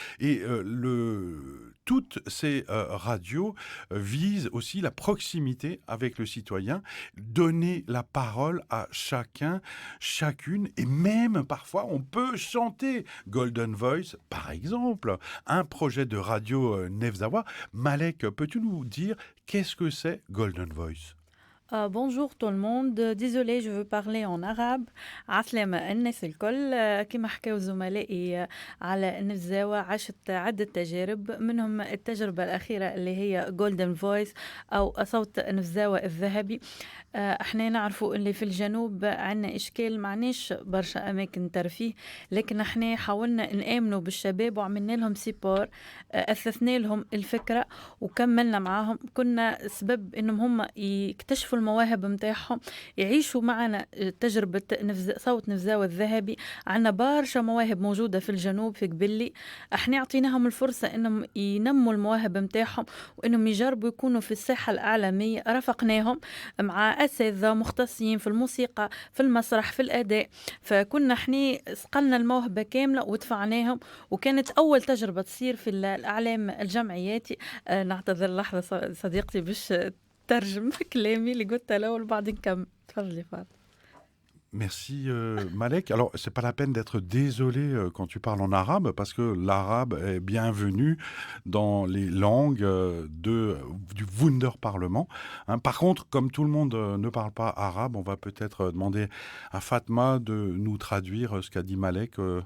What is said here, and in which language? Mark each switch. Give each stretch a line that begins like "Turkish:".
French: Et toutes ces radios visent aussi la proximité avec le citoyen, donner la parole à chacun, chacune, et même parfois on peut chanter. Golden Voice, par exemple, un projet de radio Nefzawa. Malek, peux-tu nous dire qu'est-ce que c'est Golden Voice? Bonjour tout le monde. Désolé, je veux parler en arabe.
Arabic: عسلامة الناس الكل. كما حكاو زملائي على نفزاوة عشت عدة تجارب منهم التجربة الأخيرة اللي هي Golden Voice أو صوت نفزاوة الذهبي. احنا نعرفوا اللي في الجنوب عنا إشكال معناش برشا أماكن ترفيه لكن احنا حاولنا نآمنوا بالشباب وعملنا لهم سيبور أثثنا لهم الفكرة وكملنا معاهم كنا سبب إنهم هم يكتشفوا المواهب متاعهم يعيشوا معنا تجربة صوت نفزاوة الذهبي. عنا برشا مواهب موجودة في الجنوب في قبلي احنا اعطيناهم الفرصة انهم ينموا المواهب متاعهم وانهم يجربوا يكونوا في الساحة الإعلامية. رافقناهم مع أساتذة مختصين في الموسيقى في المسرح في الأداء فكنا احنا سقلنا الموهبة كاملة ودفعناهم وكانت أول تجربة تصير في الإعلام الجمعياتي. نعتذر لحظة صديقتي باش ترجم في كلامي اللي قلت الأول بعدين نكمل. تفضلي فاطمة.
French: Merci Malek. Alors, c'est pas la peine d'être désolé quand tu parles en arabe parce que l'arabe est bienvenu dans les langues du Wunderparlement. Hein. Par contre, comme tout le monde ne parle pas arabe, on va peut-être demander à Fatma de nous traduire ce qu'a dit Malek.